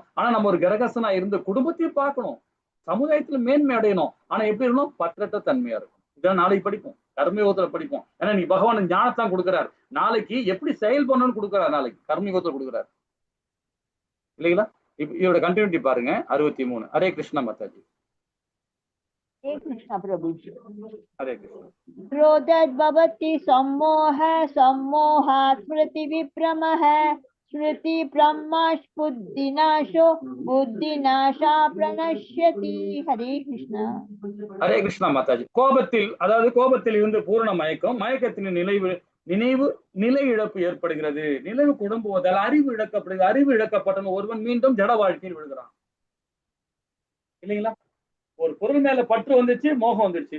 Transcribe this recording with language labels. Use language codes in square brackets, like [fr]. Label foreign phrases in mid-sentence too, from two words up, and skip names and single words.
[ta] ஆனா நம்ம ஒரு கிரகஸ்தனா இருந்து குடும்பத்தையும் பார்க்கணும், சமுதாயத்துல மேன்மை அடையணும். ஆனா எப்படி இருக்கணும்? பற்றற்ற தன்மையா இருக்கும். இதெல்லாம் நாளைக்கு படிப்போம், கர்மயோகத்துல படிப்போம். ஏன்னா நீ பகவான் ஞானத்தான் கொடுக்கிறார், நாளைக்கு எப்படி செயல் பண்ணணும்னு கொடுக்கிறார், நாளைக்கு கர்மயோகத்துல கொடுக்கிறார் இல்லைங்களா? இதோட கண்டினியூட்டி பாருங்க 63. ஹரே கிருஷ்ணா மாதாஜி। [hi] हरे कृष्ण प्रभु जी। हरे कृष्ण। [sa] क्रोधद्भवति सम्मोह सम्मोहात् स्मृति विभ्रमः स्मृति ब्रह्माश् बुद्धिनाशो बुद्धिनाशा प्रणश्यति। [hi] हरे कृष्ण। हरे कृष्णा माताजी। [ta] கோபத்தில், அதாவது கோபத்தில் இருந்து பூரண மயக்கம், மயக்கத்தின் நினைவு நிலை இழப்பு ஏற்படுகிறது, நினைவு குடும்புவதால் அறிவு இழக்கப்படுகிறது. அறிவு இழக்கப்பட்ட ஒருவன் மீண்டும் ஜட வாழ்க்கையில் விழுகிறான் இல்லைங்களா? ஒரு பொருள் மேல பற்று வந்துச்சு, மோகம் வந்துருச்சு.